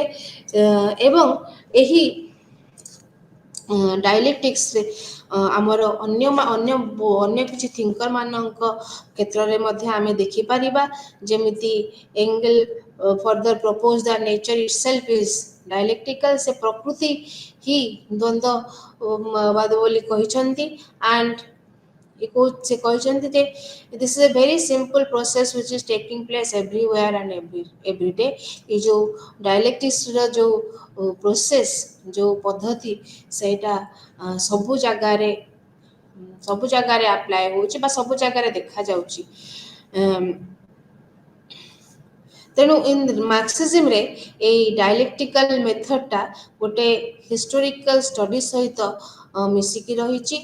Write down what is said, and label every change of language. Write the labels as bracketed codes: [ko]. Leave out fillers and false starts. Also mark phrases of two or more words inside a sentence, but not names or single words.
[or] ଏବଂ ଏହି ଡାଇଲେକ୍ଟିକ୍ସରେ ଆମର ଅନ୍ୟ କିଛି ଥିଙ୍କର ମାନଙ୍କ କ୍ଷେତ୍ରରେ ମଧ୍ୟ ଆମେ ଦେଖିପାରିବା, ଯେମିତି ଏଙ୍ଗେଲ [en] further propose that nature itself is dialectical. [or] ସେ ପ୍ରକୃତି ହିଁ ଦ୍ୱନ୍ଦ୍ୱବାଦ ବୋଲି କହିଛନ୍ତି। [en] ଆଣ୍ଡ [or] ସେ କହିଛନ୍ତି ଯେ [en] this is a very simple process which is taking place everywhere and every day। [or] ଏ ଯେଉଁ ଡାଇଲେକ୍ଟିକ୍ସର ଯେଉଁ ପ୍ରୋସେସ୍, ଯେଉଁ ପଦ୍ଧତି ସେଇଟା ସବୁ ଜାଗାରେ ଆପ୍ଲାଏ ହେଉଛି ବା ସବୁ ଜାଗାରେ ଦେଖାଯାଉଛି। ତେଣୁ ମାର୍କ୍ସିଜିମରେ ଏଇ [en] dialectical method [or] ଗୋଟେ [en] historical study [or] ସହିତ ମିଶିକି ରହିଛି।